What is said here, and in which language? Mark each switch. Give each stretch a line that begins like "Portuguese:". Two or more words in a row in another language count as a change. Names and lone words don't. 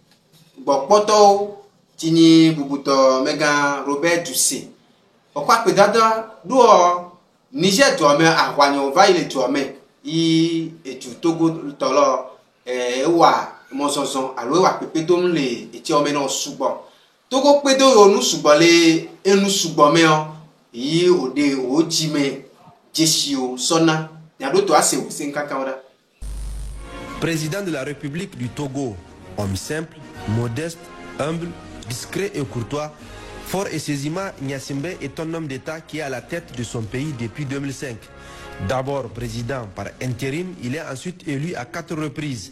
Ewe: gbɔkpɔtɔwo tsinyi bubutɔ Mega Robert Duse ɔkɔ akpedada doɔ Niger duame ahwanyo va yi le duame yi edu Togo tɔlɔ ewa mɔzɔzɔ alo ewa kpekpedom le etiɔme nɔ sugbɔ Togo kpedo yo nu sugbɔ le enu sugbɔ me yi ode o dzime dzesiwo sɔna nyaɖo to ase wose nkakawo ɖa.
French: Président de la République du Togo, homme simple, modeste, humble, discret et courtois. Fort et Sezima Nyasimbe est un homme d'État qui est à la tête de son pays depuis 2005. D'abord président par intérim, il est ensuite élu à 4 reprises.